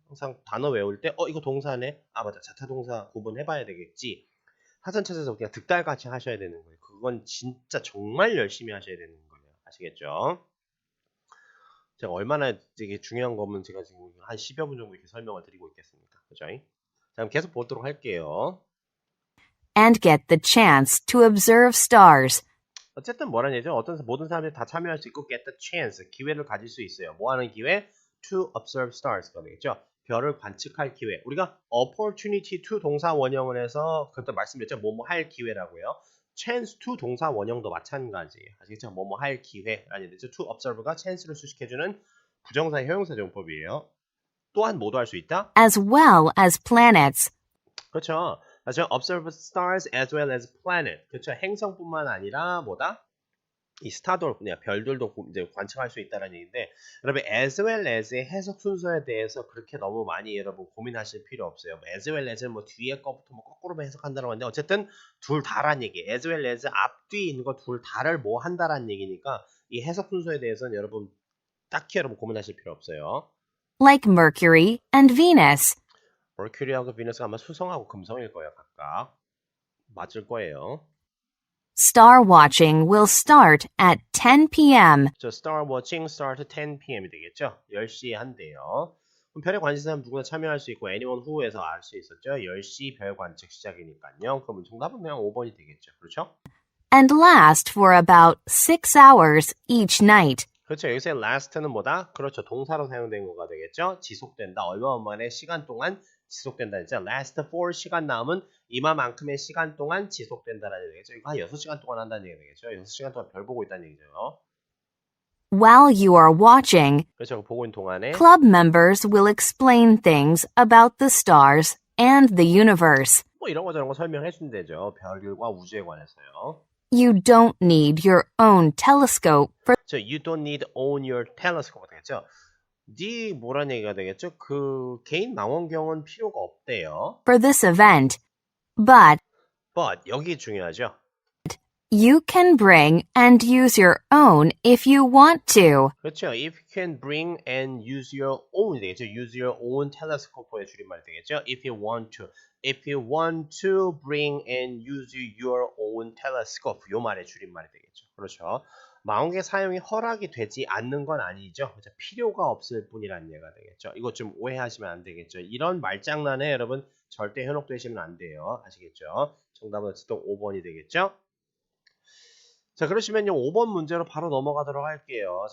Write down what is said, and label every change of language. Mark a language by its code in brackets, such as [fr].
[ko] 항상 단어 외울 때 이거 동사네? 아 맞다, 자타동사 구분해봐야 되겠지. 사전 찾아서 그냥 득달같이 하셔야 되는 거예요. 그건 진짜 정말 열심히 하셔야 되는 거예요. 아시겠죠? 제가 얼마나 되게 중요한 거면 제가 지금 한 10여 분 정도 이렇게 설명을 드리고 있겠습니까? 그죠? 자, 그럼 계속 보도록 할게요. [en] And get the chance to observe stars. [ko] 어쨌든 뭐라는 얘기죠? 모든 사람들이 다 참여할 수 있고 [en] get the chance, [ko] 기회를 가질 수 있어요. 뭐 하는 기회? [en] To observe stars [ko] 가 되겠죠? 별을 관측할 기회. 우리가 opportunity to 동사 원형을 해서 그때 말씀드렸죠? 뭐뭐 할 기회라고요. chance to 동사 원형도 마찬가지예요. 아시겠죠? 뭐뭐 할 기회라는 얘기죠. to observe가 chance를 수식해주는 부정사의 형용사 용법이에요. 또한 뭐도 할 수 있다? [en] As well as planets. [ko] 그렇죠. [en] 다시 observe stars as well as planet. [ko] 그렇죠. 행성뿐만 아니라 뭐다? 이 스타도 그냥 별들도 이제 관측할 수 있다는 얘기인데 여러분 as well as의 해석 순서에 대해서 그렇게 너무 많이 여러분 고민하실 필요 없어요. as well as는 뭐 뒤에 거부터 뭐 거꾸로 해석한다는 건데 어쨌든 둘 다란 얘기. as well as 앞뒤 있는 거 둘 다를 뭐 한다라는 얘기니까 이 해석 순서에 대해서는 여러분 딱히 여러분 고민하실 필요 없어요. [en] Like Mercury and Venus. [ko] 머큐리하고 비너스가 아마 수성하고 금성일 거예요. 각각. 맞을 거예요. [en] Star watching will start at 10 p.m. 저 Star Watching start 10 p.m. [ko] 이 되겠죠? 10시에 한대요. 그럼 별에 관심 있는 사람 누구나 참여할 수 있고 [en] anyone who [ko] 에서 알 수 있었죠? 10시 별 관측 시작이니까요. 그러면 정답은 그냥 5번이 되겠죠. 그렇죠? [en] And last for about 6 hours each night. [ko] 그렇죠. 여기서 last는 뭐다? 그렇죠. 동사로 사용된 거가 되겠죠? 지속된다. 얼마만의 시간 동안 지속된다 했죠. last for 시간 남은 이마만큼의 시간 동안 지속된다라는 얘기죠. 이거 한 6시간 동안 한다는 얘기 되겠죠. 6시간 동안 별 보고 있다는 얘기죠. [en] While you are watching, [ko] 그렇죠. 보고 있는 동안에 [en] club members will explain things about the stars and the universe. [ko] 뭐 이런 거 저런 거 설명해 주면 되죠. 별들과 우주에 관해서요. [en] You don't need your own telescope for 저 you don't need own your telescope [ko] 되겠죠. 네 뭐란 얘기가 되겠죠. 그 개인 망원경은 필요가 없대요. [en] this event, but [ko] But 여기 중요하죠. [en] you can bring and use your own if you want to. [ko] 그렇죠. [en] If you can bring and use your own [ko] 되겠죠. [en] Use your own telescope [ko] 의 줄임말이 되겠죠. [en] If you want to. If you want to bring and use your own telescope. [ko] 요 말의 줄임말이 되겠죠. 그렇죠. 망원경 사용이 허락이 되지 않는 건 아니죠. 그렇죠? 필요가 없을 뿐이라는 얘기가 되겠죠. 이거 좀 오해하시면 안 되겠죠. 이런 말장난에 여러분 절대 현혹되시면 안 돼요. 아시겠죠? 정답은 또 5번이 되겠죠. 자, 그러시면요 5번 문제로 바로 넘어가도록 할게요.